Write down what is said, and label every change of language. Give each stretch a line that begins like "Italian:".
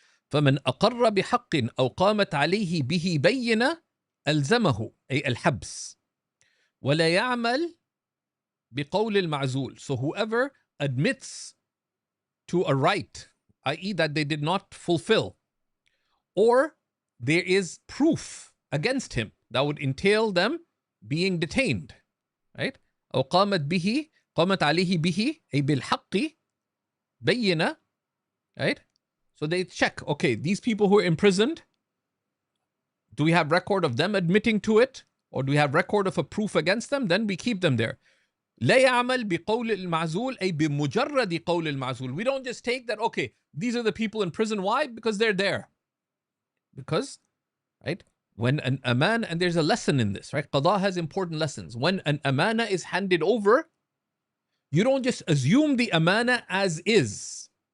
Arabic: فَمَنْ أَقَرَّ بِحَقٍّ أَوْ قَامَتْ عَلَيْهِ بِهِ بَيِّنَةٌ أَلْزَمَهُ أي الحبس وَلَا يَعْمَلْ بِقَوْلِ الْمَعْزُولِ.
English: So whoever admits to a right, i.e. that they did not fulfill, or there is proof against him that would entail them being detained, right?
Arabic: أو قامت عليه به أي بالحق بينة, right?
English: So they check, okay, these people who are imprisoned, do we have record of them admitting to it? Or do we have record of a proof against them? Then we keep them there.
Arabic: لا يعمل بقول المعزول أي بمجرد قول المعزول.
English: We don't just take that, okay, these are the people in prison. Why? Because they're there. Because, right, when an amana, and there's a lesson in this, right? Qada has important lessons. When an amana is handed over, you don't just assume the amana as is.